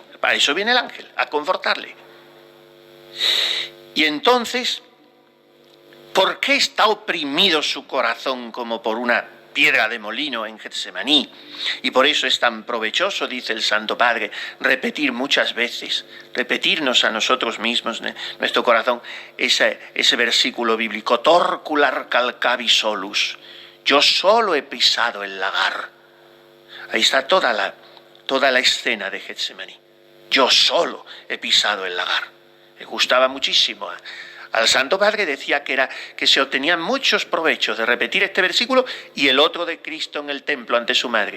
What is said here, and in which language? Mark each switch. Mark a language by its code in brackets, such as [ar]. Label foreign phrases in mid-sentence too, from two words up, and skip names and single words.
[es] Para eso viene el ángel, a confortarle. Y entonces, ¿por qué está oprimido su corazón como por una piedra de molino en Getsemaní? Y por eso es tan provechoso, dice el Santo Padre, repetir muchas veces, repetirnos a nosotros mismos, nuestro corazón, ese versículo bíblico: [la] torcular calcavi solus, [es] yo solo he pisado el lagar. Ahí está toda la escena de Getsemaní. Yo solo he pisado el lagar. Me gustaba muchísimo. Al Santo Padre decía que se obtenían muchos provechos de repetir este versículo y el otro de Cristo en el templo ante su madre.